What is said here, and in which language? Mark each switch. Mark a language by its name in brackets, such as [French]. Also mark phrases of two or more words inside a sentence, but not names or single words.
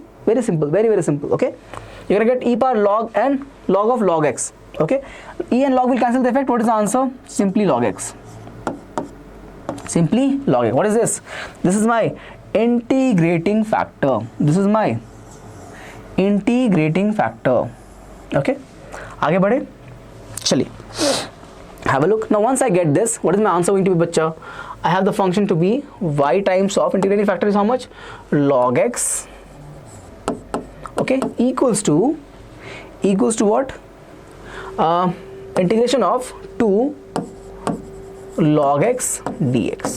[English] Very simple, very, very simple. Okay, you're gonna get e power log and log of log x. Okay, e and log will cancel the effect. What is the answer? Simply log x. Simply log x. What is this? This is my integrating factor. This is my integrating factor. [Hindi] Okay, आगे बढ़े, चलिए, [English] have a look. Now once I get this, what is my answer going to be, बच्चा? I have the function to be y times of integrating factor is how much? Log x. Okay, equals to what? Integration of 2 log x dx.